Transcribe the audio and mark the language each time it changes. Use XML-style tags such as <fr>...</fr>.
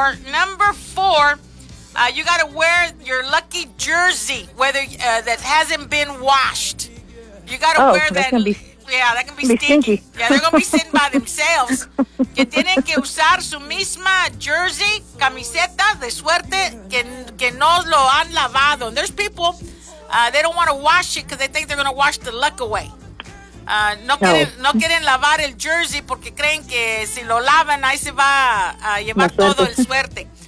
<en>Number 4, you got to wear your lucky jersey that hasn't been washed. You got to wear so that. Yeah, that can be stinky. Yeah, they're going to be sitting by themselves.</en> <es>Que tienen que usar su misma jersey, camiseta de suerte, que no lo han lavado.</es> <en>And there's people, they don't want to wash it because they think they're going to wash the luck away.</en> <es>No quieren lavar el jersey porque creen que si lo lavan, ahí se va a llevar todo el suerte.</es>